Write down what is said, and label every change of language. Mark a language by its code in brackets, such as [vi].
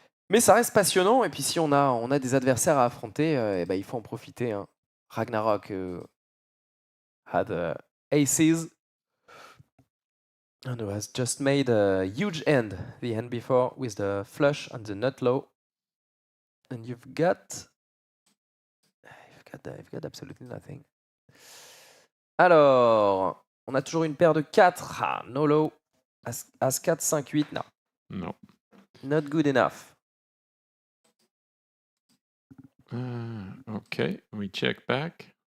[fr] Mais ça reste passionnant, et puis si on a des adversaires à affronter, il faut en profiter. Hein. [en] Ragnarok had aces and has just made a huge hand the hand before with the flush and the nut low. And you've got absolutely nothing. [fr] Alors, on a toujours une paire de 4. [en] Ah, no low. As 4, 5, 8, no. No. Not good enough. Okay, we check back.